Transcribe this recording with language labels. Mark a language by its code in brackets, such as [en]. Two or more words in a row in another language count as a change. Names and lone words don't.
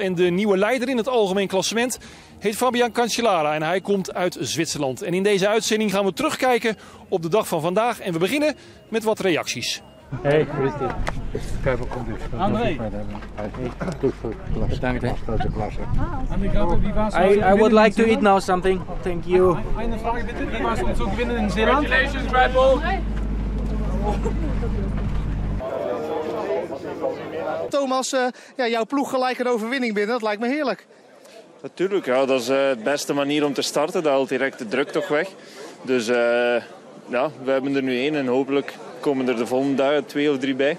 [nl] En de nieuwe leider in het algemeen klassement heet Fabian Cancellara en hij komt uit Zwitserland. En in deze uitzending gaan we terugkijken op de dag van vandaag en we beginnen met wat reacties. Hey, Christy. André. Bedankt. [en] I would like to eat now something. Thank you. [de] Eine Frage bitte. Wie war es um zu gewinnen in Zeeland? [en] Congratulations, Greipel. [nl] Thomas, jouw ploeg gelijk een overwinning binnen, dat lijkt me heerlijk. Natuurlijk, ja, dat is de beste manier om te starten. Dat haalt direct de druk toch weg. Dus ja, we hebben er nu één en hopelijk komen er de volgende dagen 2 of 3 bij.